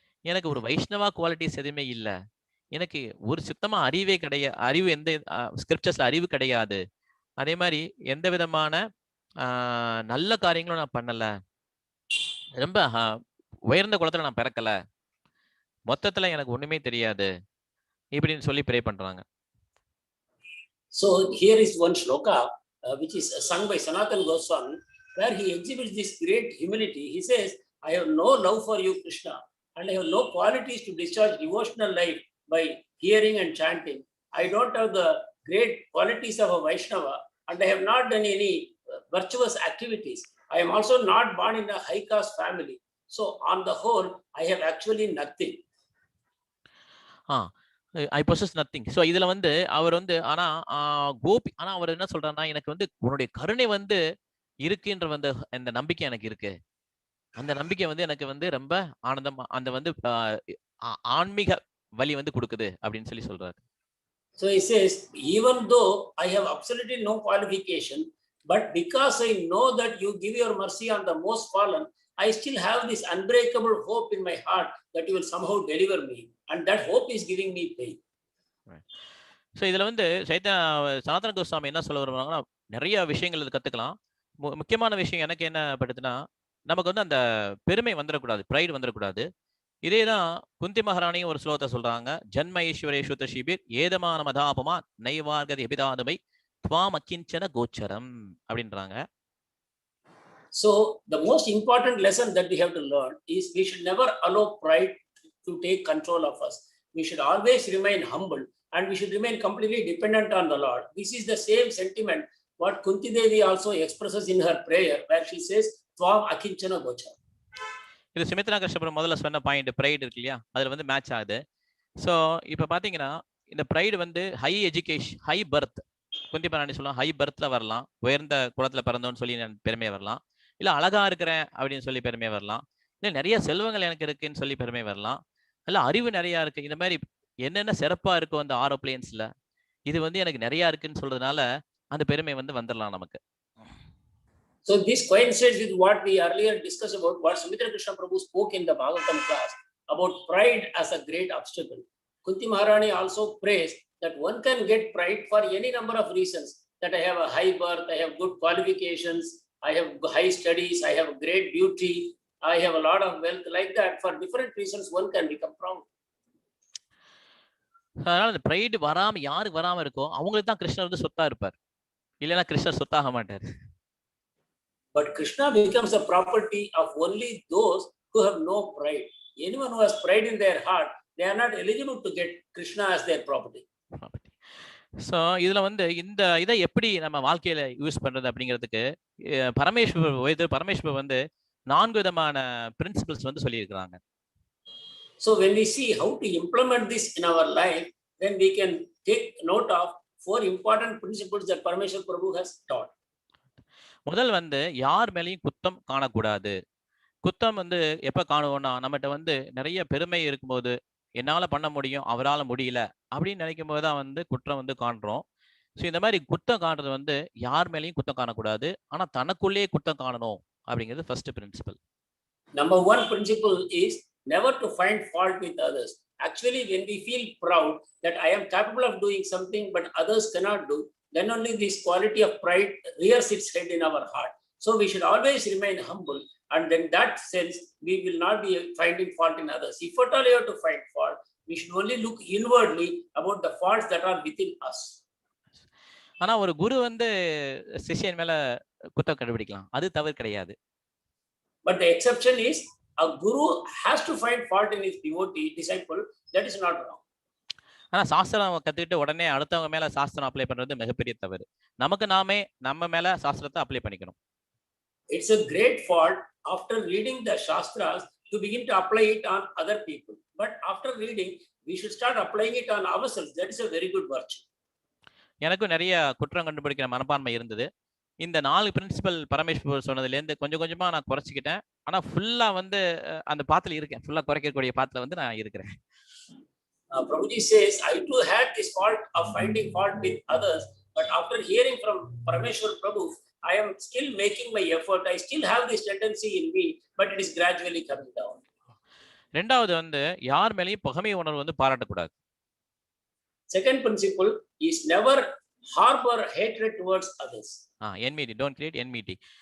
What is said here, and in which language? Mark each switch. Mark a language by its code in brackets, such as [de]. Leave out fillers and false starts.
[ta] எனக்கு ஒரு வைஷ்ணவா குவாலிட்டிஸ் எதுவுமே இல்ல. எனக்கு ஒரு சுத்தமா அறிவே அறிவு எந்த ஸ்கிரிப்சர்ஸ்ல அறிவு கிடையாது. அதே மாதிரி எந்த விதமான நல்ல காரியங்களும் நான் பண்ணல. ரொம்ப உயர்ந்த குலத்துல நான் பிறக்கல. மொத்தத்துல எனக்கு ஒண்ணுமே தெரியாது இப்படின்னு சொல்லி ப்ரே பண்றாங்க. [en] So here is one shloka which is sung by Sanatana Goswami, where he exhibits this great humility. He says, I have no love for you, Krishna, and I have no qualities to discharge devotional life by hearing and chanting. I don't have the great qualities of a Vaishnava, and I have not done any virtuous activities. I am also not born in a high caste family. So on the whole, I have actually nothing. I possess nothing. [ta] So இதுல வந்து அவர் வந்து ஆனா கோபி ஆனா அவர் என்ன சொல்றாருன்னா, எனக்கு வந்து உன்னுடைய கருணை வந்து இருக்குன்ற வந்து அந்த நம்பிக்கை எனக்கு இருக்கு. அந்த நம்பிக்கை வந்து எனக்கு வந்து ரொம்ப ஆனந்தமா அந்த வந்து ஆன்மீக வழி வந்து கொடுக்குது அப்படின்னு சொல்லி சொல்றாரு. [en] So he says, even though I have absolutely no qualification, but because I know that you give your mercy on the most fallen, I still have this unbreakable hope in my heart that you will somehow deliver me, and that hope is giving me pain. [ta] So இதுல வந்து சனாதன கோஸ்வாமி என்ன சொல்ல வருவாங்கன்னா, நிறைய விஷயங்கள் இது கத்துக்கலாம். முக்கியமான விஷயம் எனக்கு என்ன படுதுன்னா, நமக்கு வந்து அந்த பெருமை வந்துடக்கூடாது, ப்ரைடு வந்துடக்கூடாது. இதேதான் குந்தி மகாராணியும் ஒரு ஸ்லோகத்தை சொல்றாங்க. [sa] ஜன்ம ஈஸ்வரேஷு தஷிபிர் ஏதமான மதாபமா நைவார்கதி எபிதாதுமை துவாம் அக்கிஞ்சன கோச்சரம் [ta] அப்படின்றாங்க. [en] So the most important lesson that we have to learn is we should never allow pride to take control of us. We should always remain humble and we should remain completely dependent on the Lord. This is the same sentiment what Kunti Devi also expresses in her prayer, where she says [sa] Tvam Akinchana Gochara. [ta] இது சுமித்ரா கிருஷ்ணபுரம் முதல்ல சொன்ன point pride இருக்கு இல்லையா, அதுல வந்து match ஆகுது. So இப்போ பாத்தீங்கன்னா இந்த ப்ரைடு வந்து [en] high education, high birth, [ta] குந்தி மகாராணி சொல்லலாம், ஹை பர்த்ல வரலாம், உயர்ந்த குலத்துல பிறந்தோன்னு சொல்லி பெருமையா வரலாம், இல்ல அழகா இருக்கிறேன் அப்படின்னு சொல்லி பெருமையா வரலாம், இல்ல நிறைய செல்வங்கள் எனக்கு இருக்குன்னு சொல்லி பெருமை வரலாம், இல்ல அறிவு நிறைய இருக்கு, இந்த மாதிரி என்னென்ன சிறப்பா இருக்கும் அந்த ஆரோப்ளேன்ஸ்ல இது வந்து எனக்கு நிறைய இருக்குன்னு சொல்றதுனால அந்த பெருமை வந்து வந்துடலாம் நமக்கு. [en] So this coincides with what we earlier discussed about what Sumitra Krishna Prabhu spoke in the Bhagavatam class about pride as a great obstacle. Kunti Maharani also prays that one can get pride for any number of reasons, that I have a high birth, I have good qualifications, I have high studies, I have great beauty, I have a lot of wealth. Like that, for different reasons one can become proud. [ta] அதனால இந்த pride வராம யாருக்கு வராம இருக்கோ அவங்களுக்கு தான் கிருஷ்ணர் வந்து சொத்தா இருப்பார், இல்லைன்னா கிருஷ்ணர் சொத்தாக மாட்டார். [en] But Krishna becomes the property of only those who have no pride. Anyone who has pride in their heart, they are not eligible to get Krishna as their property. [ta] So இதுல வந்து இந்த இதை எப்படி நம்ம வாழ்க்கையில யூஸ் பண்றது அப்படிங்கிறதுக்கு பரமேஸ்வர் வந்து 4 விதமான பிரின்சிபிள்ஸ் வந்து சொல்லியிருக்கிறாங்க. [en] So when we see how to implement this in our life, then we can take note of 4 important principles that Parameshwar Prabhu has taught. [ta] முதல் வந்து யார் மேலேயும் குத்தம் காணக்கூடாது. குத்தம் வந்து எப்ப காணுவோம்னா, நம்மகிட்ட வந்து நிறைய பெருமை இருக்கும்போது என்னால பண்ண முடியும், அவரால முடியல அப்படின்னு நினைக்கும் போது தான் வந்து குற்றம் வந்து காண்றோம். ஸோ இந்த மாதிரி குத்தம் காண்றது வந்து யார் மேலேயும் குத்தம் காணக்கூடாது, ஆனா தனக்குள்ளேயே குத்தம் காணணும் அப்படிங்கிறது first principal. [en] Number 1 principle is never to find fault with others. Actually, when we feel proud that I am capable of doing something but others cannot do, then only this quality of pride rears its head in our heart. So we should always remain humble, and in that sense we will not be finding fault in others. If at all you have to find fault, we should only look inwardly about the faults that are within us. [ta] ஆனா ஒரு குரு வந்து சிஷ்யன் மேல குத்தம் கண்டுபிடிக்கலாம், அது தவறு கிடையாது. [en] But the exception is a guru has to find fault in his devotee disciple. That is not wrong. [ta] ஆனா சாஸ்திரம் கத்துக்கிட்டு உடனே அடுத்தவங்க மேல சாஸ்திரம் அப்ளை பண்றது மிகப்பெரிய தவறு. நமக்கு நாமே நம்ம மேல சாஸ்திரத்தை அப்ளை பண்ணிக்கணும். [en] It's a great fault after reading the Shastras to begin to apply it on other people. But after reading, we should start applying it on ourselves. That is a very good virtue. [ta] எனக்கும் நிறைய குற்றம் கண்டுபிடிக்கிற மனப்பான்மை இருந்தது. இந்த 4 principal Parameshwar சொன்னதுலேருந்து கொஞ்சம் கொஞ்சமா நான் குறைச்சிக்கிட்டேன். ஆனா ஃபுல்லா வந்து அந்த பாத்துல இருக்கேன். ஃபுல்லா குறைக்கக்கூடிய பாத்துல வந்து நான் இருக்கிறேன். [en] Prabhuji says, I too had this fault of finding fault with others, but after hearing from Parameshwar Prabhu, I am still making my effort. I still have this tendency in me, but it is gradually coming down. [ta] ரெண்டாவது வந்து யார் மேலேயும் பகைமை உணர்வு வந்து பாராட்டக்கூடாது. [en] Second principle is never harbor hatred towards others. enmity, don't create enmity.